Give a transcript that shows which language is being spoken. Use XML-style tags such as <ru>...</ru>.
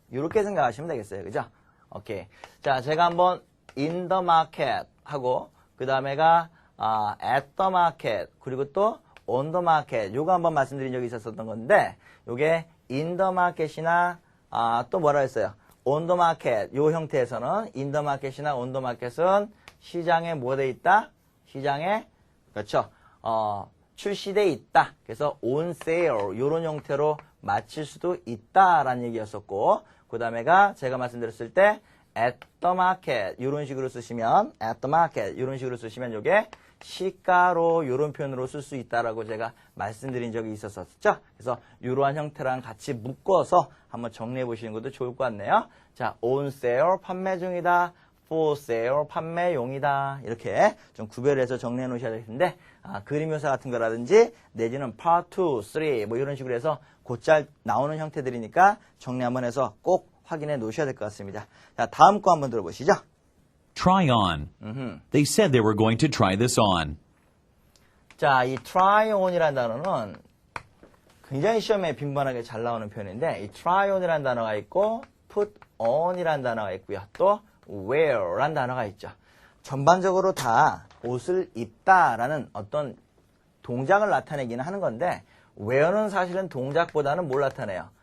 <ko>이렇게 생각하시면 되겠어요. 그죠? 오케이. 자, 제가 한번 in the market 하고 그 다음에가 at the market 그리고 또 on the market 요거 한번 말씀드린 적이 있었던 건데 요게 in the market이나 또 뭐라 했어요? on the market 요 형태에서는 in the market이나 on the market은 시장에 뭐 돼 있다? 시장에 그렇죠. 출시돼 있다. 그래서 on sale 요런 형태로 맞출 수도 있다라는 얘기였었고 그 다음에가 제가 말씀드렸을 때 at the market 요런 식으로 쓰시면 at the market 요런 식으로 쓰시면 요게 시가로 요런 표현으로 쓸 수 있다라고 제가 말씀드린 적이 있었었죠. 그래서 이러한 형태랑 같이 묶어서 한번 정리해 보시는 것도 좋을 것 같네요. 자, on sale 판매 중이다.</ko> <en>for sale</en> <ko>판매용이다. 이렇게 좀 구별해서 정리해 놓으셔야 되겠는데 그림 묘사 같은 거라든지 내지는 part 2, 3 뭐 이런 식으로 해서 곧잘 나오는 형태들이니까 정리 한번 해서 꼭 확인해 놓으셔야 될 것 같습니다. 자, 다음 거 한번 들어보시죠.</ko> <en>Try on. They said they were going to try this on.</en> <ko>자, 이 try on이라는 단어는 굉장히 시험에 빈번하게 잘 나오는 표현인데 이 try on이라는 단어가 있고 put on이라는 단어가 있고요. 또 wear라는 단어가 있죠. 전반적으로 다 옷을 입다라는 어떤 동작을 나타내기는 하는 건데 wear는 사실은 동작보다는 뭘 나타내요?</ko>